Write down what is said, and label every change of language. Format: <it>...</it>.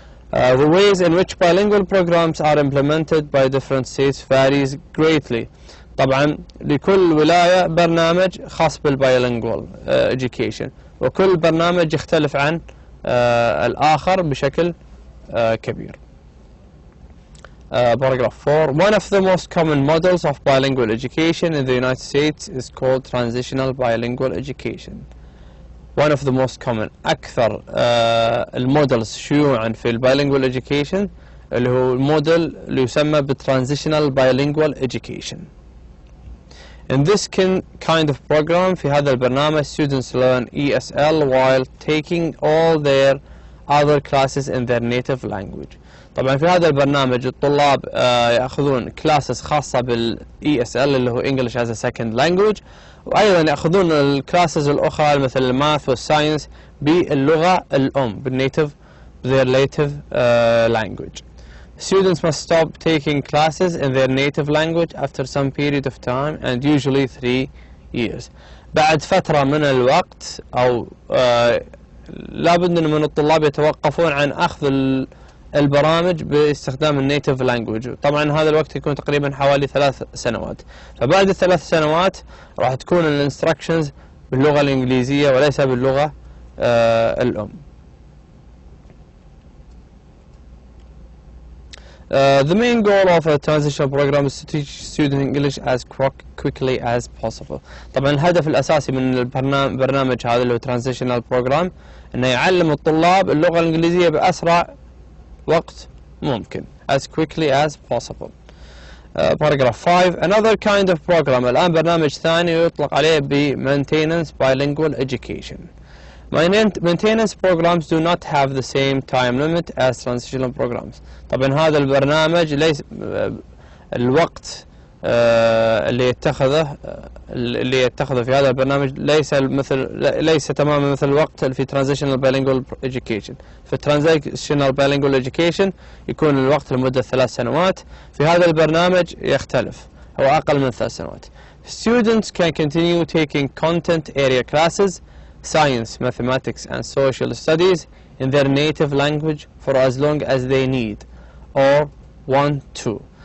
<en>The ways in which bilingual programs are implemented by different states varies greatly.</en> <ar>طبعا لكل ولاية برنامج خاص بالبايلينجوال education، وكل برنامج يختلف عن الآخر بشكل كبير.</ar> <en>Paragraph 4. One of the most common models of bilingual education in the United States is called transitional bilingual education. One of the most common</en> <ar>أكثر المودلز شيوعا في البايلينجوال education اللي هو الموديل اللي يسمى بالترانزيشنال bilingual education.</ar> <en>In this kind of program</en> <ar>في هذا البرنامج</ar> <en>students learn ESL while taking all their other classes in their native language.</en> <ar>طبعا في هذا البرنامج الطلاب يأخذون كلاسز خاصة بال ESL اللي هو</ar> <en>English as a second language،</en> <ar>وأيضا يأخذون الكلاسز الأخرى مثل الماث والساينس باللغة الأم بالنيتيف</ar> <en>their native language. Students must stop taking classes in their native language after some period of time and usually 3 years.</en> <ar>بعد فترة من الوقت أو لابد من الطلاب يتوقفون عن أخذ البرامج باستخدام النيتيف لانجوج. طبعا هذا الوقت يكون تقريبا حوالي 3 سنوات. فبعد ال3 سنوات راح تكون الانستراكشنز باللغة الإنجليزية وليس باللغة الأم.</ar> <en>The main goal of a transitional program is to teach students English as quickly as possible.</en> <ar>طبعا الهدف الأساسي من البرنامج هذا اللي هو transitional program إنه يعلم الطلاب اللغة الإنجليزية بأسرع وقت ممكن</ar> <en>as quickly as possible. Paragraph 5. Another kind of program.</en> <ar>الآن برنامج ثاني يطلق عليه ب</ar> <en>maintenance bilingual education. Maintenance programs do not have the same time limit as transitional programs.</en> <ar>طبعا هذا البرنامج ليس الوقت اللي يتخذه في هذا البرنامج ليس تماما مثل الوقت في</ar> <en>transitional bilingual education.</en> <ar>في</ar> <en>transitional bilingual education</en> <ar>يكون الوقت لمدة 3 سنوات. في هذا البرنامج يختلف، هو أقل من 3 سنوات.</ar> <en>Students can continue taking content area classes, science, mathematics and social studies in their native language for as long as they need or want to.</en>